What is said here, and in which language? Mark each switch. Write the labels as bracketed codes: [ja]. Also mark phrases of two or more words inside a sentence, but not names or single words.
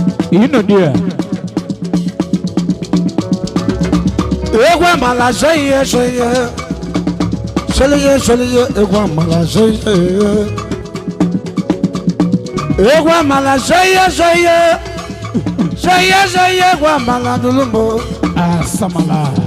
[ig] Ị nọ dị ya? Egwu amala, [en] say yeah, say yeah. Say yeah, say yeah, [ig] egwu amala, [en] say yeah. [ig] Egwu amala, [en] say yeah, say yeah. Say yeah, say yeah, [ig] egwu amala, dulumbo. Asamala.